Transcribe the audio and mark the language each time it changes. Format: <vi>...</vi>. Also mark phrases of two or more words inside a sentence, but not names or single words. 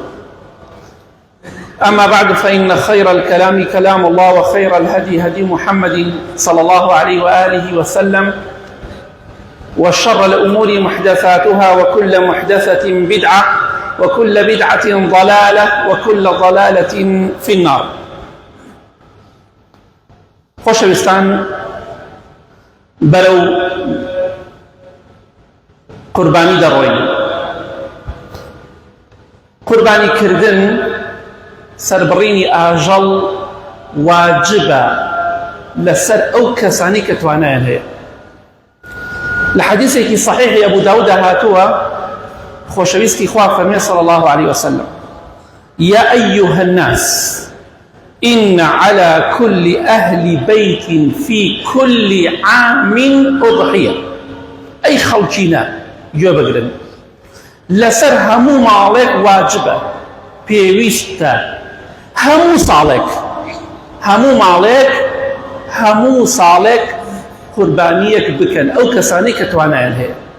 <ar>أما بعد، فإن خير الكلام كلام الله، وخير الهدي هدي محمد صلى الله عليه وآله وسلم، وشر الأمور محدثاتها، وكل محدثة بدعة، وكل بدعة ضلالة، وكل ضلالة في النار.</ar> <ckb>خۆشەویستان، بەرەو قوربانی دەڕۆین. قوربانیکردن سەربڕینی ئاژەڵ واجبە لەسەر ئەو کەسانی کە توانایان هەیە. لە حەدیثێکی صحیحی ئەبوو داود هاتووە، خۆشەویستی خوا فەرمێ</ckb> <ar>صلی الله عليه وسلم: يا أيها الناس إن على كل أهل بيت في كل عام أضحية.</ar> <ckb>أي خەڵکینە گوێ بگرن، لەسەر هەموو ماڵێک واجبە، پێویستە هەموو ماڵێک هەموو ساڵێک قوربانیەک بکەن ئەو کەسانی کە توانایان هەیە.</ckb>